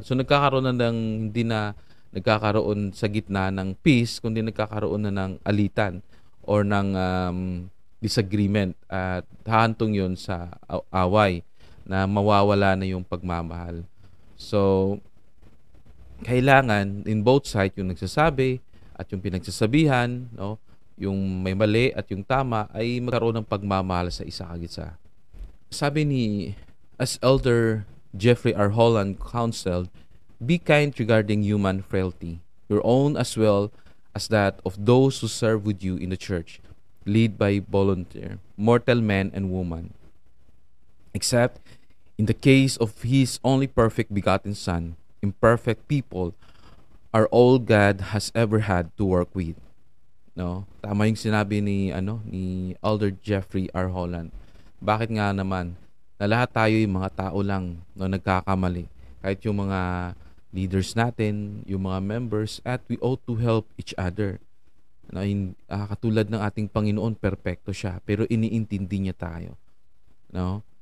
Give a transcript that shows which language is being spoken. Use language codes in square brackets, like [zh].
[tl] So nagkakaroon na hindi na nagkakaroon sa gitna ng peace, kundi nagkakaroon na ng alitan or ng disagreement at hahantong yun sa away na mawawala na yung pagmamahal. So kailangan in both sides yung nagsasabi at yung pinagsasabihan, yung may mali at yung tama ay magkaroon ng pagmamahal sa isa kagitsa. Sabi as Elder Jeffrey R. [en] Holland counseled, be kind regarding human frailty, your own as well as that of those who serve with you in the church, lead by volunteer, mortal man and woman. Except in the case of His only perfect begotten Son, imperfect people are all God has ever had to work with. [tl] No? Tama yung sinabi ni Elder Jeffrey R. Holland. Bakit nga naman na lahat tayo yung mga tao lang nagkakamali. Kahit yung mga leaders natin, yung mga members, at [en] we ought to help each other. [tl] Katulad ng ating Panginoon, perpekto siya, pero iniintindi niya tayo. No?